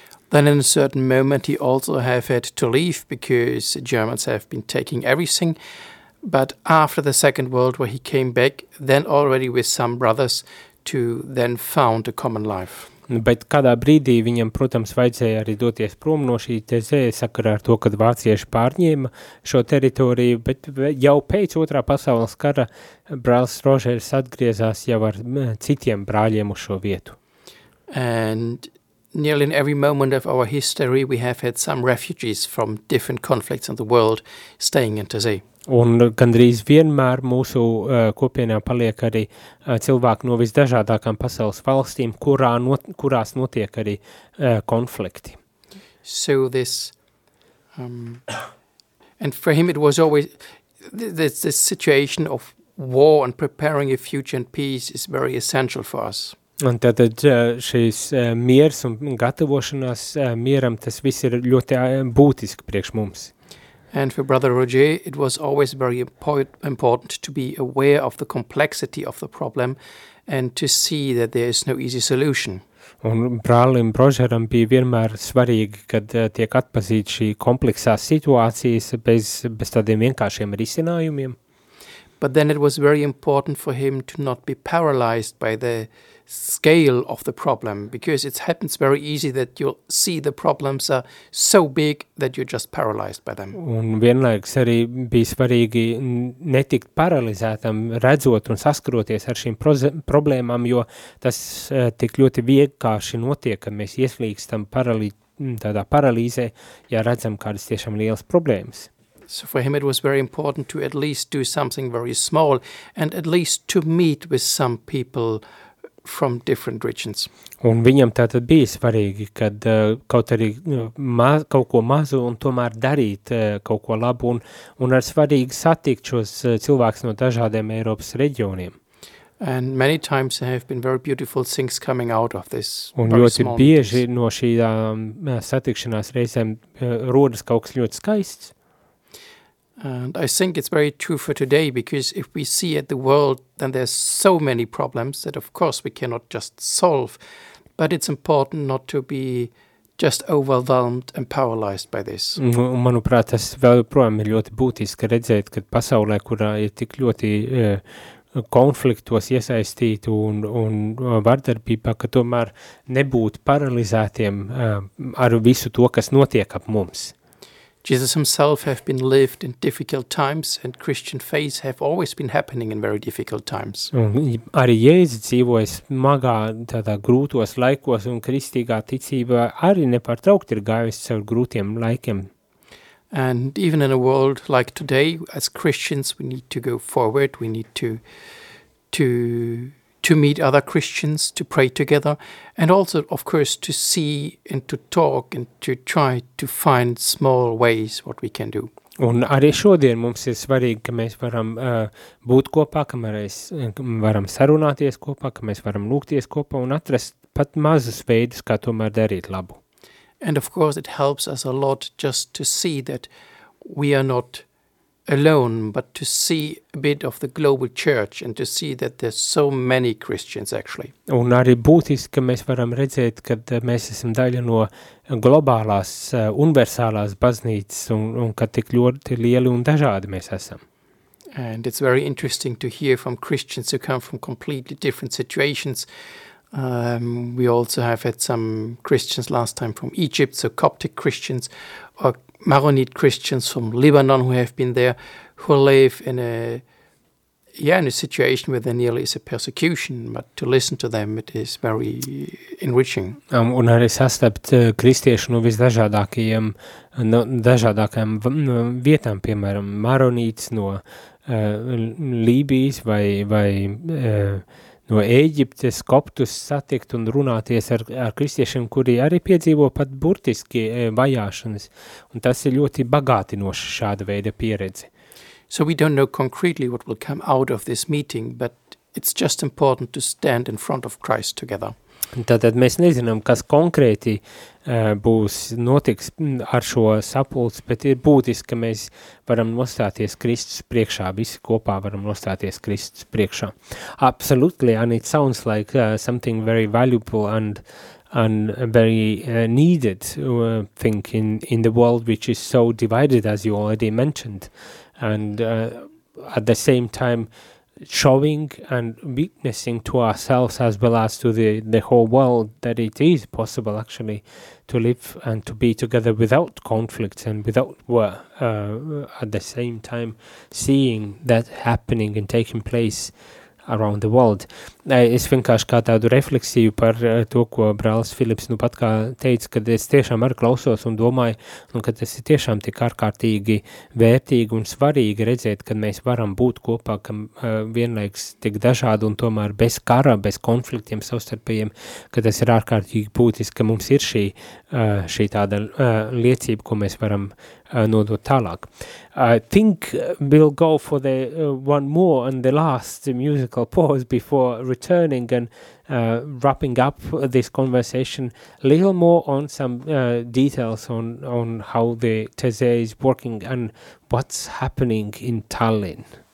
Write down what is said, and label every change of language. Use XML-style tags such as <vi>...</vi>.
<en>Then in a certain moment he also have had to leave because Germans have been taking everything, but after the Second World War he came back then already with some brothers to then found a common life.</en> <lv>Bet kādā brīdī viņam, protams, vajadzēja arī doties prom no šī tezē, sakarā ar to, kad vācieši pārņēma šo teritoriju, bet jau pēc otrā pasaules kara brālis Rožers atgriezās jau ar citiem brāļiem uz šo vietu.</lv> <en>And nearly in every moment of our history we have had some refugees from different conflicts in the world staying in Tezē.</en> <lv>Un gandrīz vienmēr mūsu kopienā paliek arī cilvēki no visdažādākām pasaules valstīm, kurās notiek arī konflikti.</lv> <en>So this and for him it was always this situation of war and preparing a future and peace is very essential for us.</en> <lv>Un tad šis miers un gatavošanās mieram, tas viss ir ļoti būtiski priekš mums.</lv> <en>And for Brother Roger, it was always very important to be aware of the complexity of the problem and to see that there is no easy solution.</en> <lv>Un brālim Rožeram bija vienmēr svarīgi, kad tiek atpazīt šī kompleksā situācijas bez tādiem vienkāršiem risinājumiem.</lv> <en>But then it was very important for him to not be paralyzed by the scale of the problem, because it happens very easy that you see the problems are so big that you're just paralyzed by them.</en> <lv>Un vienlaiks arī bija svarīgi netikt paralizētam, redzot un saskaroties ar šīm problēmām, jo tas tik ļoti vienkārši notiek, ka mēs ieslīkstam tādā paralīzē, ja redzam kādas tiešām lielas problēmas.</lv> <en>So for him it was very important to at least do something very small and at least to meet with some people from different regions.</en> <lv>Un viņam tātad bija svarīgi, kad kaut arī kaut ko mazu un tomēr darīt kaut ko labu un ar svarīgi satikt šos cilvēkus no dažādiem Eiropas reģioniem.</lv> <en>And many times have been very beautiful things coming out of this.</en> <lv>Un ļoti bieži no šīm satikšanās reizēm rodas kaut kas ļoti skaists.</lv> <en>And I think it's very true for today, because if we see at the world, then there's so many problems that of course we cannot just solve, but it's important not to be just overwhelmed and paralyzed by this.</en> <lv>Manuprāt, tas vēl joprojām ir ļoti būtiski redzēt, ka pasaulē, kurā ir tik ļoti konfliktos iesaistīti un vardarbībā, ka tomēr nebūt paralizētiem ar visu to, kas notiek ap mums.</lv> <en>Jesus himself have been lived in difficult times and Christian faith have always been happening in very difficult times.</en> <lv>Arī Jēzus dzīvoja smagā, tādā grūtos laikos un kristīgā ticība arī nepārtraukti ir gājusi caur grūtiem laikiem.</lv> <en>And even in a world like today, as Christians, we need to go forward, we need to meet other Christians, to pray together, and also, of course, to see and to talk and to try to find small ways what we can do.</en> <lv>Un arī šodien mums ir svarīgi, ka mēs varam būt kopā, ka mēs varam sarunāties kopā, ka mēs varam lūgties kopā un atrast pat mazus veidus, kā tomēr darīt labu.</lv> <en>And of course, it helps us a lot just to see that we are not alone, but to see a bit of the global church and to see that there's so many Christians actually.</en> <lv>Un arī būtiski, ka mēs varam redzēt, kad mēs esam daļa no globālās, universālās baznīcas un ka tik ļoti lieli un dažādi mēs esam.</lv> <en>And it's very interesting to hear from Christians who come from completely different situations We also have had some Christians last time from Egypt, so Coptic Christians or Maronite Christians from Lebanon who have been there, who live in a situation where there nearly is a persecution, but to listen to them, it is very enriching.</en> <lv>Un arī sastapt kristiešu no visdažādākajiem, no dažādākajām vietām, piemēram, Maronītes no Lībijas vai no Ēģiptes, Koptus satikt un runāties ar kristiešiem, kuri arī piedzīvo pat burtiski vajāšanas. Un tas ir ļoti bagātinoši šāda veida pieredze.</lv> <en>So we don't know concretely what will come out of this meeting, but it's just important to stand in front of Christ together.</en> <lv>Tātad mēs nezinām, kas konkrēti būs notiks ar šo sapulci, bet ir būtiski, ka mēs varam nostāties Kristus priekšā, visi kopā varam nostāties Kristus priekšā.</lv> <en>Absolutely, and it sounds like something very valuable and very needed thing in the world which is so divided, as you already mentioned. And at the same time, showing and witnessing to ourselves as well as to the whole world that it is possible actually to live and to be together without conflict and without war, at the same time seeing that happening and taking place around the world.</en> <lv>Es vienkārši kā tādu refleksiju par to, ko brālis Filips nu pat kā teica, ka es tiešām arī klausos un domāju, un ka tas ir tiešām tik ārkārtīgi vērtīgi un svarīgi redzēt, ka mēs varam būt kopā, ka vienlaiks tik dažādi un tomēr bez kara, bez konfliktiem savstarpējiem, ka tas ir ārkārtīgi būtiski, ka mums ir šī tāda liecība, ko mēs varam nodot tālāk.</lv> <en>I think we'll go for the one more and the last musical pause before returning and wrapping up this conversation a little more on some details on how the TESE is working and what's happening in Tallinn.</en>